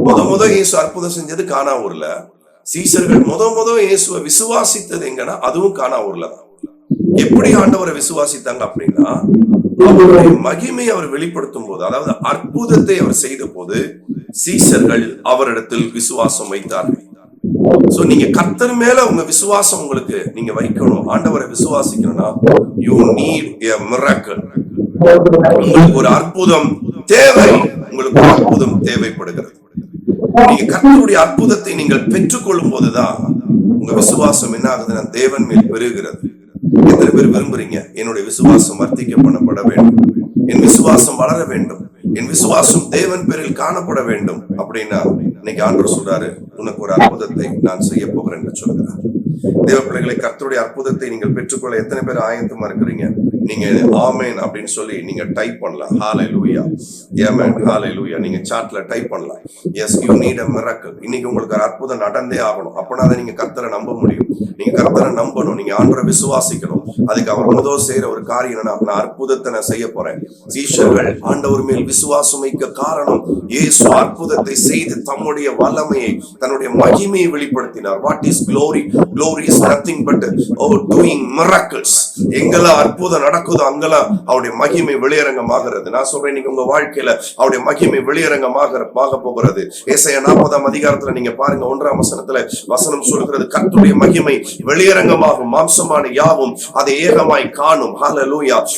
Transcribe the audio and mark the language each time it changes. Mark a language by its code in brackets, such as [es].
[ta] முத இயேசு அற்புதம் செஞ்சது கானா ஊர்ல. சீஷர்கள் முத இயேசுவை விசுவாசித்தது எங்கன்னா, அதுவும் கானா ஊர்ல தான். எப்படி ஆண்டவரை விசுவாசித்தாங்க அப்படின்னா, அவருடைய மகிமையை அவர் வெளிப்படுத்தும் போது, அதாவது அற்புதத்தை அவர் செய்த போது சீஷர்கள் அவரிடத்தில் விசுவாசம் வைத்தார்கள். சோ நீங்க கர்த்தர் மேல உங்க விசுவாசம் உங்களுக்கு நீங்க வைக்கணும். ஆண்டவரை விசுவாசிக்கணும்னா [en] you need a miracle. [ta] உங்களுக்கு ஒரு அற்புதம் தேவை, உங்களுக்கு ஒரு அற்புதம் தேவைப்படுகிறது. நீங்க கர்த்தருடைய அற்புதத்தை நீங்கள் பெற்றுக்கொள்ளும் போதுதான் உங்க விசுவாசம் என்ன ஆகுதுன்னா, தேவன் மேல் பெருகிறது. எத்தனை பேர் விரும்புறீங்க, என்னுடைய விசுவாசம் வர்த்திக்க பண்ணப்பட வேண்டும், என் விசுவாசம் வளர வேண்டும், என் விசுவாசம் தேவன் பேரில் காணப்பட வேண்டும் அப்படின்னா, இன்னைக்கு ஆண்டவர் சொல்றாரு, உனக்கு ஒரு அற்புதத்தை நான் செய்ய போகிறேன் என்று சொல்கிறார். தேவ பிள்ளைகளை, கர்த்தருடைய அற்புதத்தை நீங்கள் பெற்றுக்கொள்ள எத்தனை பேர் ஆயத்தமா இருக்கிறீங்க? நீங்க ஆமென் அப்படின்னு சொல்லி நீங்க டைப் பண்ணலாம். ஹalleluya, ஆமென், ஹalleluya. நீங்க சாட்ல டைப் பண்ணலாம். [en] Yes, you need a miracle. [ta] இன்னைக்கு உங்களுக்கு ஒரு அற்புதம் நடந்தே ஆகணும். அப்பனா நீங்க கர்த்தரை நம்ப முடியும். நீங்க கர்த்தரை நம்பணும், நீங்க ஆண்டவரை விசுவாசிக்கணும். அதுக்கு அவர் முதல் செய்யற ஒரு காரியம் என்னன்னா, நான் அற்புதத்தை நான் செய்ய போறேன். சீஷர்கள் ஆண்டவர் மேல் விசுவாசம் வைக்க காரணம், இயேசு அற்புதத்தை செய்து தம்முடைய வல்லமையை, தன்னுடைய மகிமையை வெளிப்படுத்தினார். [en] What is glory? Glory is nothing but doing miracles. [ta] எங்கெல்லாம் அற்புதம் நடக்குதோ அங்கெல்லாம் அவருடைய மகிமை வெளியரங்கமாகிறது. நான் சொல்றேன், நீங்க உங்க வாழ்க்கையில அவருடைய மகிமை வெளியரங்கமாக போகிறது. ஏசாயா 40ஆம் அதிகாரத்துல நீங்க பாருங்க, 1ஆம் வசனத்துல வசனம் சொல்கிறது, கர்த்தருடைய மகிமை வெளியரங்கமாகும், மாம்சமான யாவும் அதை ஏகமாய் காணும். ஹalleluya.